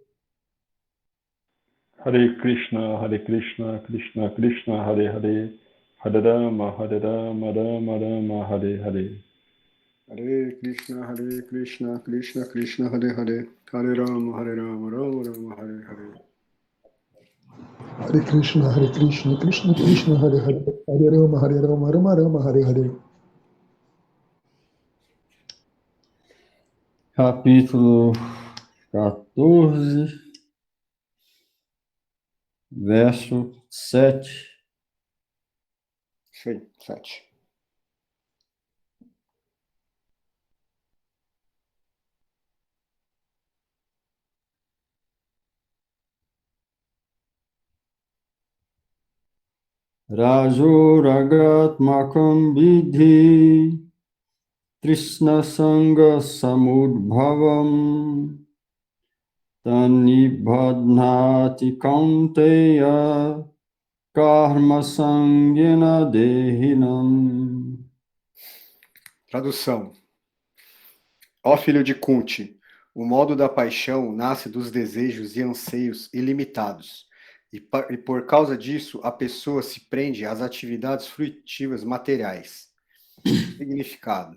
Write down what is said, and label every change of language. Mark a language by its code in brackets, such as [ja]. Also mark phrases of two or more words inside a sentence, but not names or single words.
[sa] हरे कृष्ण कृष्ण कृष्ण हरे हरे हरे राम राम राम हरे हरे, Hare Rama, Rama Rama, Hare Hare. हरे कृष्ण कृष्ण कृष्ण हरे हरे हरे राम राम राम हरे हरे, Hare Rama, Rama Rama, Hare Hare. हरे कृष्ण कृष्ण कृष्ण हरे हरे हरे राम राम राम हरे हरे, Hare Rama, Rama Rama, Hare Hare. [pt] Capítulo 14, verso 7. Sim, 7. [sa] रजोरागात्मकं विद्धि तृष्णा सङ्ग समुद्भवम् तन्निबध्नाति कौन्तेय कर्म सङ्गेन देहिनम्. [pt] Tradução. Ó filho de Kunti, o modo da paixão nasce dos desejos e anseios ilimitados. E por causa disso, a pessoa se prende às atividades fruitivas materiais. Significado.